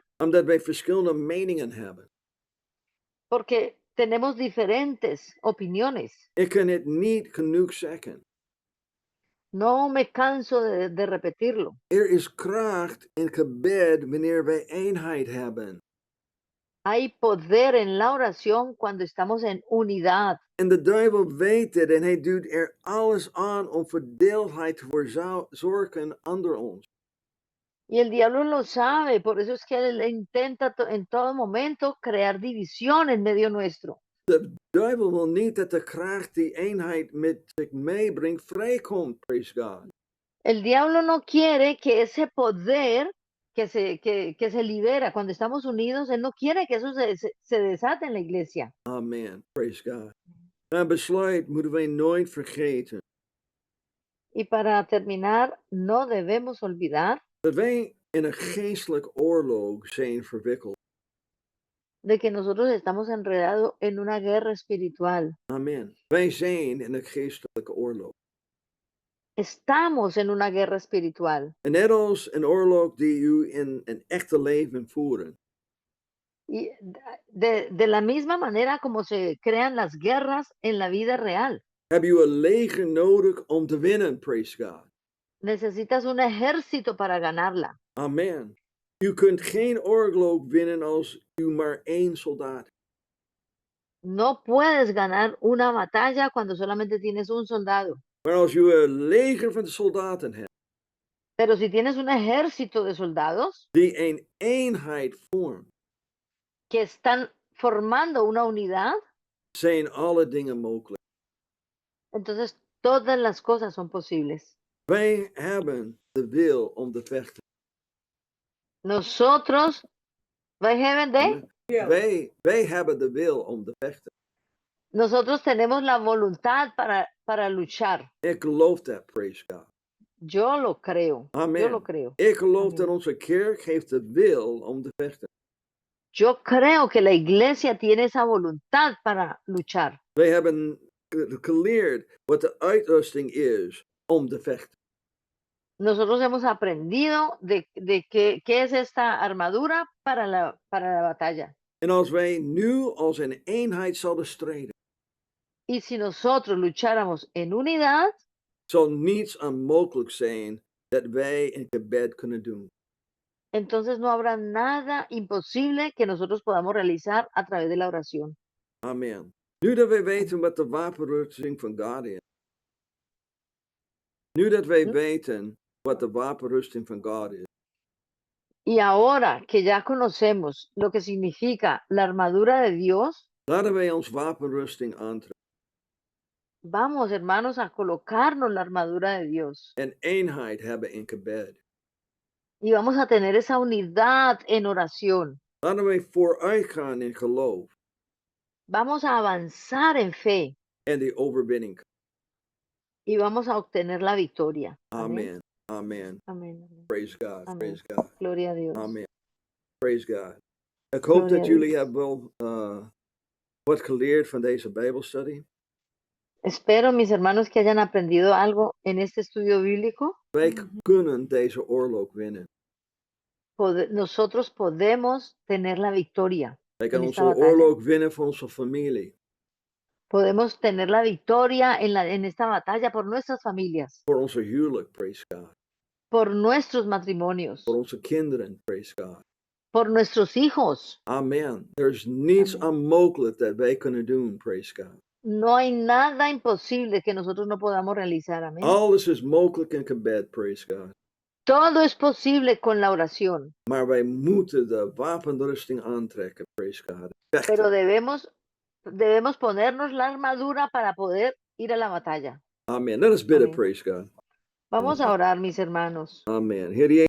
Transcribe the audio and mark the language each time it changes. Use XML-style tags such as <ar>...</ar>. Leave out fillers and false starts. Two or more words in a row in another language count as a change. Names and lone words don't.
<nl>Omdat wij verschillende meningen hebben.</nl> <es>porque tenemos diferentes opiniones.</es> <nl>Ik kan het niet genoeg zeggen.</nl> <es>No me canso de repetirlo.</es> <nl>Is kracht in gebed wanneer wij eenheid hebben.</nl> <es>Hay poder en la oración cuando estamos en unidad.</es> <nl>En de duivel weet het en hij doet er alles aan om verdeeldheid te verzorgen onder ons.</nl> <es>Y el diablo lo sabe, por eso es que él intenta en todo momento crear división en medio nuestro.</es> <nl>De duivel wil niet dat de kracht die eenheid met zich meebrengt vrijkomt,</nl> <en>praise God.</en> <es>El diablo no quiere que ese poder que se libera cuando estamos unidos, él no quiere que eso se desate en la iglesia.</es> <en>Amen, praise God.</en> <nl>Een besluit moeten wij nooit vergeten.</nl> <es>Y para terminar, no debemos olvidar</es> <nl>Dat wij in een geestelijk oorlog zijn verwikkeld.</nl> <es>de que nosotros estamos enredados en una guerra espiritual.</es> <nl>Amen. Wij zijn in een geestelijke oorlog.</nl> <es>Estamos en una guerra espiritual.</es> <nl>En net als een oorlog die u in een echte leven voeren.</nl> <es>Y de la misma manera como se crean las guerras en la vida real.</es> <nl>Heb je een leger nodig om te winnen,</nl> <en>praise God.</en> <es>Necesitas un ejército para ganarla.</es> <nl>Amen. U kunt geen oorlog winnen als u maar één soldaat hebt.</nl> <es>No puedes ganar una batalla cuando solamente tienes un soldado.</es> <nl>Maar als u een leger van de soldaten hebt,</nl> <es>Pero si tienes un ejército de soldados</es> <nl>die een eenheid vormt,</nl> <es>que están formando una unidad,</es> <nl>zijn alle dingen mogelijk.</nl> <es>entonces todas las cosas son posibles.</es> <nl>Wij hebben de wil om te vechten. Nosotros, wij hebben Wij hebben de wil om te vechten.</nl> <es>nosotros tenemos la voluntad para luchar.</es> <nl>Ik geloof dat,</nl> <en>praise God.</en> <es>Yo lo creo. Amen. Yo lo creo.</es> <nl>Ik geloof Amen. dat onze kerk heeft de wil om te vechten.</nl> <es>Yo creo que la iglesia tiene esa voluntad para luchar.</es> <nl>Wij hebben geleerd wat de uitrusting is om te vechten.</nl> <es>Nosotros hemos aprendido de qué es esta armadura para la batalla.</es> <nl>En als wij nu als een eenheid zouden strijden,</nl> <es>Y si nosotros lucháramos en unidad,</es> <nl>zal niets onmogelijk zijn dat wij in gebed kunnen doen.</nl> <es>entonces no habrá nada imposible que nosotros podamos realizar a través de la oración.</es> <nl>Amen. Nu dat wij weten wat de wapenrusting van God is. Nu dat wij weten wat de wapenrusting van God is.</nl> <es>Y ahora que ya conocemos lo que significa la armadura de Dios,</es> <nl>Laten wij ons wapenrusting aantrekken.</nl> <es>vamos, hermanos, a colocarnos la armadura de Dios.</es> <nl>En eenheid hebben in gebed.</nl> <es>Y vamos a tener esa unidad en oración.</es> <nl>Laten wij vooruitgaan in geloof.</nl> <es>Vamos a avanzar en fe</es> <nl>En die overwinning.</nl> <es>y vamos a obtener la victoria.</es> <nl>Amen. Amen.</nl> <es>Amén. Amén.</es> <en>Praise God.</en> <es>Amén.</es> <en>Praise God.</en> <es>Gloria a Dios.</es> <en>Amen. Praise God.</en> <nl>Ik hoop</nl> <es>Gloria</es> <nl>dat</nl> <es>a</es> <nl>jullie</nl> <es>Dios.</es> <nl>hebben wat geleerd van deze Bijbelstudie.</nl> <es>Espero, mis hermanos, que hayan aprendido algo en este estudio bíblico.</es> <nl>Wij kunnen deze oorlog winnen.</nl> <es>Nosotros podemos tener la victoria</es> <nl>Wij</nl> <es>en</es> <nl>kunnen</nl> <es>esta</es> <nl>onze</nl> <es>batalla.</es> <nl>oorlog winnen voor onze familie.</nl> <es>Podemos tener la victoria en esta batalla por nuestras familias,</es> <nl>Voor onze huwelijk,</nl> <en>praise God.</en> <es>por nuestros matrimonios,</es> <nl>Voor onze kinderen,</nl> <en>praise God.</en> <es>por nuestros hijos.</es> <nl>Amen. Er is niets</nl> <es>Amen.</es> <nl>onmogelijk dat wij kunnen doen,</nl> <en>praise God.</en> <es>No hay nada imposible que nosotros no podamos realizar. Amén.</es> <nl>Alles is mogelijk in gebed,</nl> <en>praise God.</en> <es>Todo es posible con la oración,</es> <nl>Maar wij moeten de wapenrusting aantrekken,</nl> <en>praise God.</en> <es>pero</es> <nl>Vechten.</nl> <es>debemos ponernos la armadura para poder ir a la batalla.</es> <nl>Amen.</nl> <en>Let us</en> <nl>bidden,</nl> <es>Amén.</es> <en>praise God.</en> <es>Vamos a orar, mis hermanos.</es> <nl>Amen. Heer</nl>